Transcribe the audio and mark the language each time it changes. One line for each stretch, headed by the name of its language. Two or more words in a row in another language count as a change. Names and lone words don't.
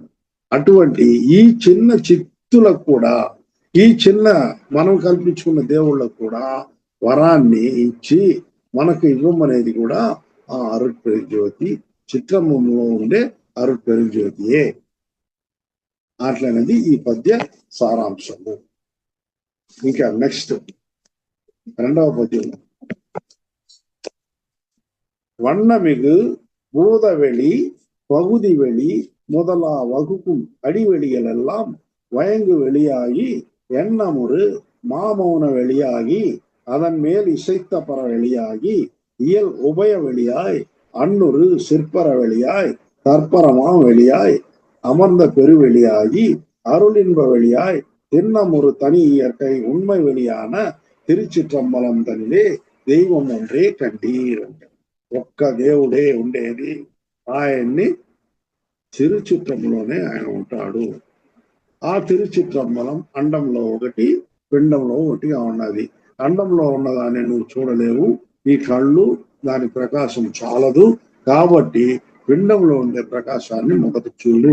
Telugu: అటువంటి ఈ చిన్న చిత్తులకు కూడా, ఈ చిన్న మనం కల్పించుకున్న దేవుళ్ళకు కూడా వరాన్ని ఇచ్చి మనకు ఇవ్వమనేది కూడా ఆ అరుట్పల్లి జ్యోతి చిత్రములో ఉండే అరుట్పల్లి జ్యోతియే. అట్లనేది ఈ పద్య సారాంశము. ఇంకా నెక్స్ట్ రెండవ పద్యం.
Tamil: வண்ணமிகு பூதவெளி பகுதி வெளி முதலா வகுக்கும் அடிவெளிகள் எல்லாம் வயங்கு வெளியாகி எண்ணமுறு மாமௌன வெளியாகி அதன் மேல் இசைத்த பற வெளியாகி இயல் உபய வெளியாய் அன்னுரு சிற்பர வெளியாய் தற்பரமா வெளியாய் அமர்ந்த பெருவெளியாகி அருளின்ப வெளியாய் திண்ணமுறு தனி இயற்கை உண்மை வெளியான திருச்சிற்றம்பலம் தனிலே தெய்வம் ஒன்றே கண்டீர்.
Telugu: ఒక్క దేవుడే ఉండేది, ఆయన్ని తిరుచిత్రంలోనే ఆయన ఉంటాడు. ఆ తిరుచిత్రంబలం అండంలో ఒకటి, పిండంలో ఒకటిగా ఉన్నది. అండంలో ఉన్నదాన్ని నువ్వు చూడలేవు, ఈ కళ్ళు దాని ప్రకాశం చాలదు, కాబట్టి పిండంలో ఉండే ప్రకాశాన్ని మొదట చూడు.